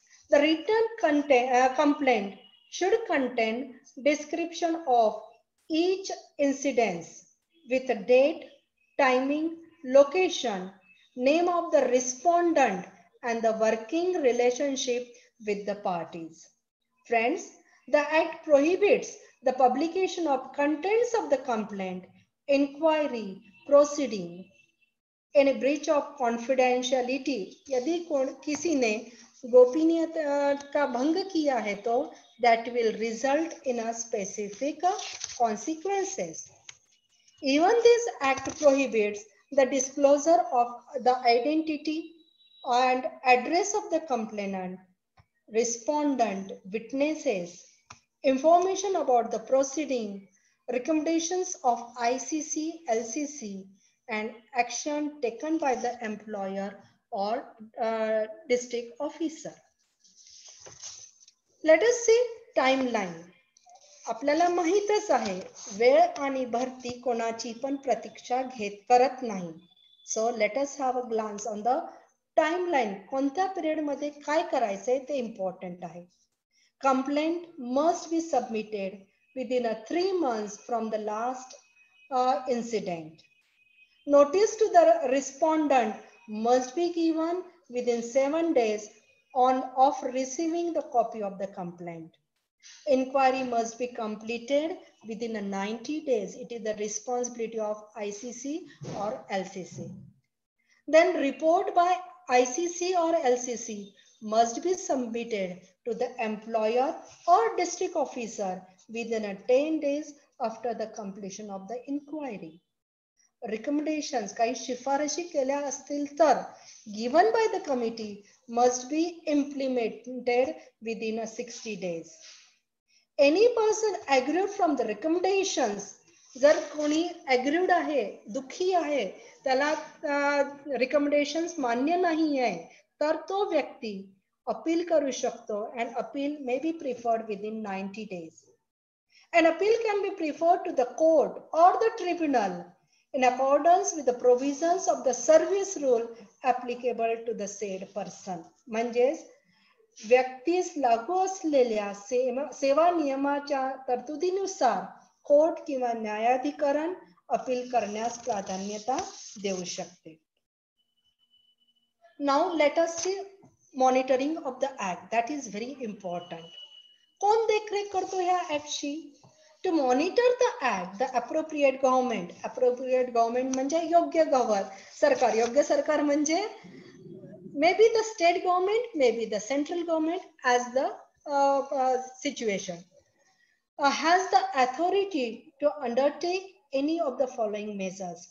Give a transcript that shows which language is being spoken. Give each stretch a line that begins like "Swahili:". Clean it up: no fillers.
English: The written complaint should contain description of each incident with a date, timing, location, name of the respondent, and the working relationship with the parties. Friends, the Act prohibits the publication of contents of the complaint, inquiry, proceeding, in a breach of confidentiality.
Hindi: यदि किसी ने गोपनीयता का भंग किया है तो
English: that will result in a specific consequences. Even this act prohibits the disclosure of the identity and address of the complainant, respondent, witnesses, information about the proceeding, recommendations of ICC, LCC, and action taken by the employer or district officer. Let us see timeline.
Marathi: आपल्याला माहीतच आहे वेळ आणि भरती कोणाची पण प्रतीक्षा करत नाही.
English: So let us have a glance on the timeline.
Marathi: कोणत्या पिरियड मध्ये काय करायचंय ते इम्पॉर्टंट आहे.
English: Complaint must be submitted within 3 months from the last incident. Notice to the respondent must be given within 7 days of receiving the copy of the complaint. Inquiry must be completed within 90 days. It is the responsibility of ICC or LCC. Then report by ICC or LCC must be submitted to the employer or district officer within 10 days after the completion of the inquiry. Recommendations,
Marathi: काही शिफारशी केल्या असतील तर
English: given by the committee must be implemented within 60 days. Any person aggrieved from the recommendations,
Marathi: जर कोणी aggrieved आहे, दुखी आहे, त्याला recommendations मान्य नाही आहे, तर तो व्यक्ती अपील करू शकतो
English: and appeal may be preferred within 90 days. An appeal can be preferred to the court or the tribunal in accordance with the provisions of the service rule applicable to the said person.
Marathi: म्हणजेच व्यक्तीस लागू असलेल्या सेवा नियमाच्या तरतुदीनुसार court किंवा न्यायाधिकरण appeal करण्यास प्राधान्यता देऊ शकते.
English: Now let us see monitoring of the act. That is very important.
Marathi: कोण देखरेख करतो ह्या ऍक्टची?
English: To monitor the act, the appropriate government
Marathi: म्हणजे योग्य सरकार. योग्य सरकार म्हणजे
English: maybe the state government, maybe the central government, as the situation has the authority to undertake any of the following measures.